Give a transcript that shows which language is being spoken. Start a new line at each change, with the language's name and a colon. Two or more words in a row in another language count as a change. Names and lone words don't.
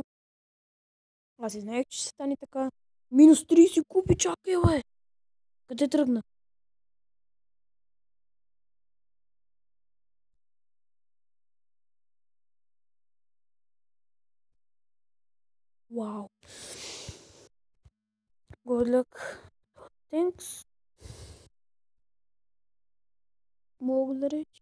Bulgarian: Аз и знаех, че ще стане така. Минус 30 купи, чакай, бе. Къде тръгна? Вау.
English: Good luck. Thanks.
Bulgarian: Благодаря.